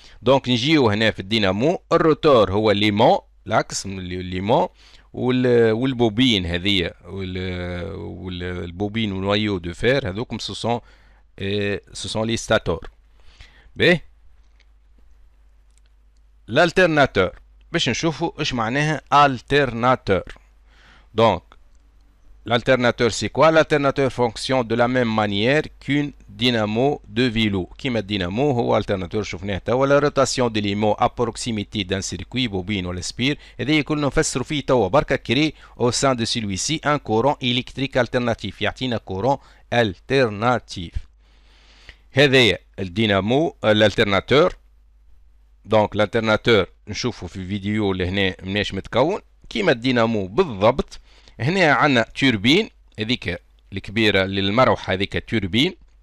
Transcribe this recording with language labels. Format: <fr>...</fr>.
<ar>دونك نجيو هنا في الدينامو، الروتور هو ليمون، لاكس من ليمون، والبوبين هذيا والبوبين ونوايو دو فير هذوكم سو سون لي ستاتور. باهي l'alternateur باش نشوفوا ايش معناها alternateur.</ar> <fr>Donc l'alternateur c'est quoi? L'alternateur fonctionne de la même manière qu'une dynamo de vélo.</fr> <ar>كيما الدينامو هو alternateur شفناه توا.</ar> <fr>la rotation de l'élément à proximité d'un circuit bobine</fr> <ar>ولا سبير، هذا كلنا نفسروا فيه توا بركا. كري</ar> <fr>au sein de celui-ci un courant électrique alternatif،</fr> <ar>يعطينا</ar> <fr>courant alternatif.</fr> <ar>هذايا الدينامو l'alternateur. دونك الالترناتور نشوفوا في الفيديو اللي هنا مناش متكون كيما الدينامو بالضبط. هنا عندنا توربين هذيك الكبيره للمروحه، هذيك توربين.</ar>